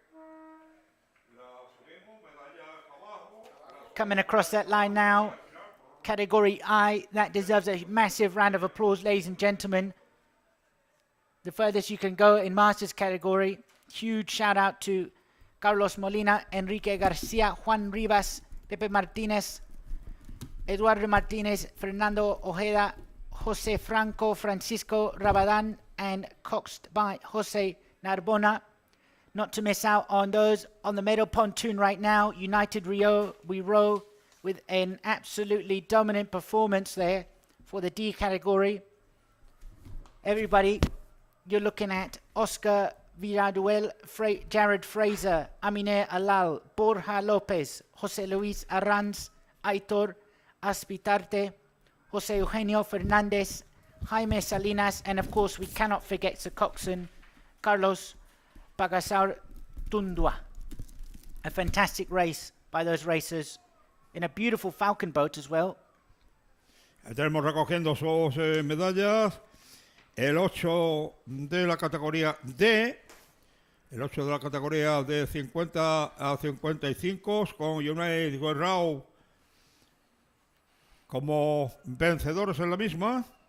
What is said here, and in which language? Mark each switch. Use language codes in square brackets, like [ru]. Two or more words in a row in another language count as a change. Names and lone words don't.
[en] Coming across that line now, category I, that deserves a massive round of applause, ladies and gentlemen. The furthest you can go in Masters category. Huge shout out to Carlos Molina, Enrique García, Juan Rivas, Pepe Martínez, Eduardo Martínez, Fernando Ojeda, Jose Franco, Francisco Rabadán, and coxed by Jose Narbona. Not to miss out on those on the medal pontoon right now. United Rio, we row with an absolutely dominant performance there for the D category. Everybody, you're looking at Oscar Villaduel, Jared Fraser, Amine Alal, Borja Lopez, José Luis Arranz, Aitor Aspitarte, José Eugenio Fernández, Jaime Salinas, and of course we cannot forget the coxswain, Carlos Pagasar Tundua. A fantastic race by those racers in a beautiful falcon boat as well. [es] Estaremos recogiendo sus medallas. El 8 de la categoría D, el 8 de la categoría de 50 a 55 con United Guerrero como vencedores en la misma.